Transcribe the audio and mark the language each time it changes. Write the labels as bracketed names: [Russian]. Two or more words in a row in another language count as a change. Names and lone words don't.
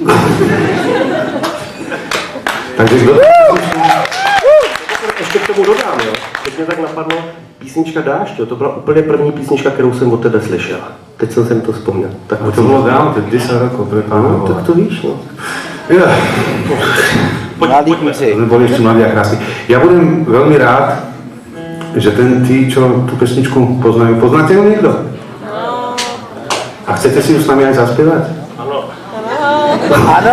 [Czech] Takže kdo? Ještě k tomu dodám, jo. Teď mě tak napadlo, písnička Dášť, jo. To byla úplně první písnička, kterou jsem od tebe slyšel. Teď jsem si to vzpomněl. Tak to bylo dávno, teď 10 rokov, no, tak to víš, no. [Slovak] Ja. [Czech] Mladí kluci. [Slovak] Boli ešte mladí a krásni. Ja budem veľmi rád, že tí, čo tú pesničku poznajú, poznáte ju niekto? A chcete si ju s nami aj zaspievať? [Czech] Ano. Ano!